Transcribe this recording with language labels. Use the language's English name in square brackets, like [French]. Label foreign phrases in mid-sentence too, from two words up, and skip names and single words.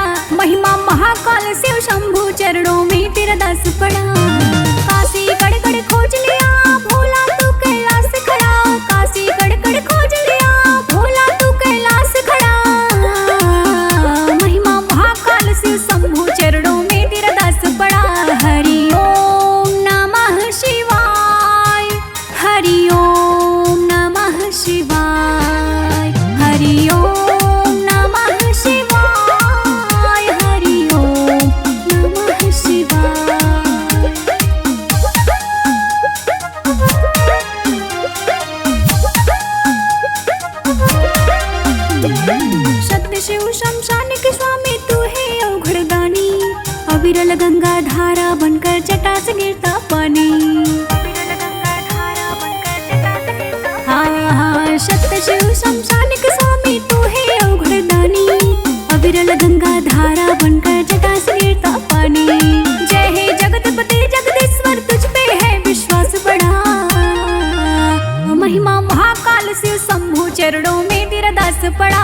[Hindi] महिमा महाकाल शिव शंभु चरणों में तेरा दास पड़ा। काशी कड़ कड़ खोज लिया भोला तू कैलाश खड़ा। काशी कड़ कड़ खोज लिया भोला तू कैलाश खड़ा। महिमा महाकाल शिव शंभु चरणों में तेरा दास पड़ा। [Sanskrit] हरि ओम नमः शिवाय, हरि ओम नमः शिवाय, हरि ओम नमः शिवाय, हरि ओम नमः शिवाय। [Hindi] सत्य शिव शमशान के स्वामी तू है अवघड़दानी। अविरल गंगा धारा बनकर जटा से गिरता पानी। हाँ हाँ सत्य शिव शमशान के स्वामी तू है अवघड़दानी। अविरल गंगा धारा बनकर जटा से गिरता पानी। जय हे जगतपते जगदीश्वर तुझ पे है विश्वास बड़ा। महिमा महाकाल शिव शंभु चरणों में तेरा दास पड़ा।